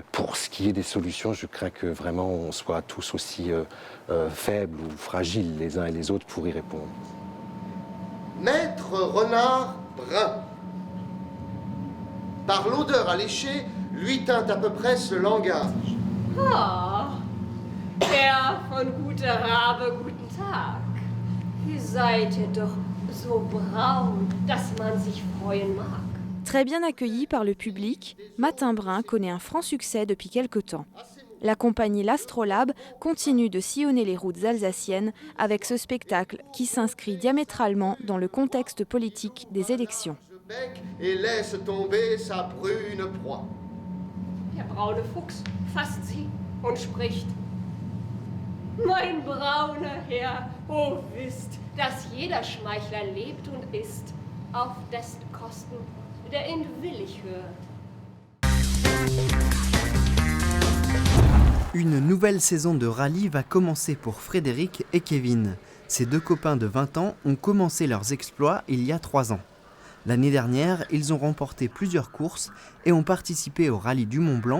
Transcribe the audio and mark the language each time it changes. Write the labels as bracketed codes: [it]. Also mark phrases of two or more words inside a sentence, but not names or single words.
[fr] Pour ce qui est des solutions, je crains que vraiment on soit tous aussi faibles ou fragiles les uns et les autres pour y répondre. Maître renard brun. Par l'odeur alléchée, lui teinte à peu près ce langage. [de] Ah, Herr von Guter Rabe, guten Tag. Ihr seid doch so braun, dass man sich freuen mag. [fr] Très bien accueilli par le public, Matin Brun connaît un franc succès depuis quelque temps. La compagnie l'Astrolabe continue de sillonner les routes alsaciennes avec ce spectacle qui s'inscrit diamétralement dans le contexte politique des élections. Et laisse tomber sa brune proie. [de] Der braune Fuchs fasst sie und spricht: Mein brauner Herr, oh wisst, dass jeder Schmeichler lebt und isst, auf dessen Kosten der ihn willig hört. [fr] Une nouvelle saison de rallye va commencer pour Frédéric et Kevin. Ces deux copains de 20 ans ont commencé leurs exploits il y a 3 ans. L'année dernière, ils ont remporté plusieurs courses et ont participé au rallye du Mont Blanc.